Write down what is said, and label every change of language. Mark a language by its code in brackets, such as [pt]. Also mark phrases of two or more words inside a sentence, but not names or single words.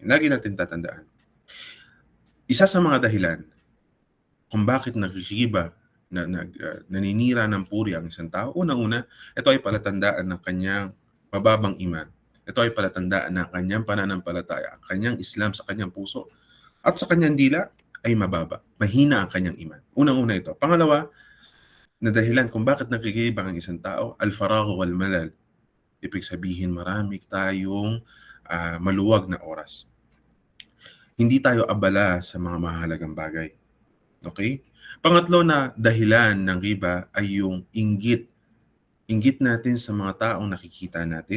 [tl] Lagi nating tatandaan, isa sa mga dahilan kung bakit nagriba, naninira ng puri ang isang tao, unang-una, ito ay palatandaan ng kanyang mababang iman. Ito ay palatandaan ng kanyang pananampalataya, ang kanyang Islam sa kanyang puso, at sa kanyang dila ay mababa. Mahina ang kanyang iman. Unang-una ito. Pangalawa, na dahilan kung bakit nagriba ang isang tao, [ar] الفراغ والملل. [tl] Ibig sabihin, marami tayong maluwag na oras. Hindi tayo abala sa mga mahalagang bagay. Okay? Pangatlo na dahilan ng riba ay yung inggit. Inggit natin sa mga taong nakikita natin.